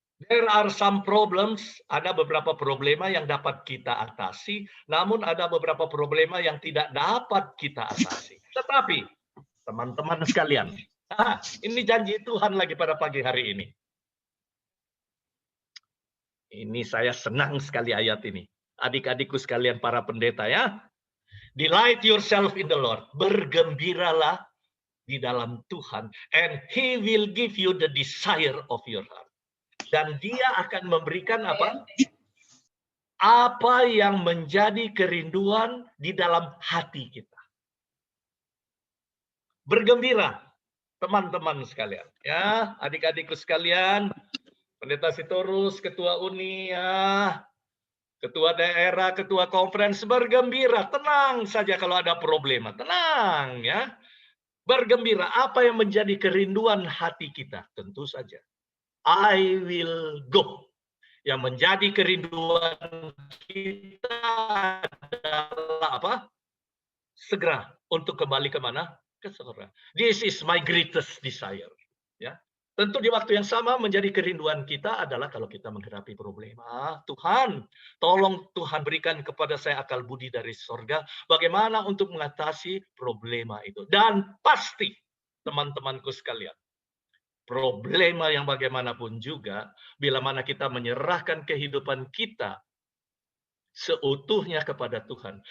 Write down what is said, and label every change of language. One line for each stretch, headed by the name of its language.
English: There are some problems,
Indonesian: ada beberapa problema yang dapat kita atasi, namun ada beberapa problema yang tidak dapat kita atasi. Tetapi, teman-teman sekalian, ini janji Tuhan lagi pada pagi hari ini. Ini saya senang sekali ayat ini. Adik-adikku sekalian para pendeta ya.
English: Delight yourself in the Lord.
Indonesian: Bergembiralah di dalam Tuhan.
English: And He will give you the desire of your heart.
Indonesian: Dan dia akan memberikan apa? Apa yang menjadi kerinduan di dalam hati kita. Bergembira, teman-teman sekalian. Ya, adik-adikku sekalian, Pendeta Sitorus, Ketua Uni, ya, Ketua daerah, Ketua konferensi, bergembira. Tenang saja kalau ada problema. Tenang ya. Bergembira. Apa yang menjadi kerinduan hati kita? Tentu saja.
English: I will go.
Indonesian: Yang menjadi kerinduan kita adalah apa? Segera untuk kembali ke mana? Ke surga.
English: This is my greatest desire.
Indonesian: Ya. Tentu di waktu yang sama menjadi kerinduan kita adalah kalau kita menghadapi problema. Tuhan, tolong Tuhan berikan kepada saya akal budi dari surga. Bagaimana untuk mengatasi problema itu. Dan pasti, teman-temanku sekalian, problema yang bagaimanapun juga, bila mana kita menyerahkan kehidupan kita seutuhnya kepada Tuhan.